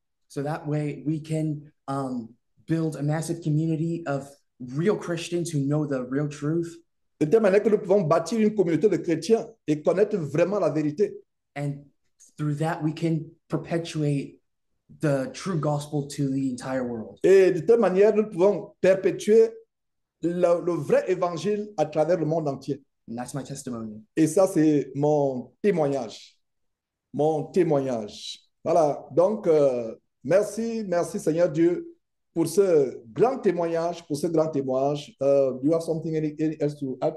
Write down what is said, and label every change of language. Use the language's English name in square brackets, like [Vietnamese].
[English] So that way we can build a massive community of real Christians who know the real truth. [French] De telle manière que nous pouvons bâtir une communauté de chrétiens et connaître vraiment la vérité. [English] And through that, we can perpetuate the true gospel to the entire world. [French] Et de telle manière, nous pouvons perpétuer le vrai évangile à travers le monde entier. [English] And that's my testimony. [French] Et ça, c'est mon témoignage. Mon témoignage. Voilà. Donc, merci Seigneur Dieu pour ce grand témoignage, [English] You have something else to add?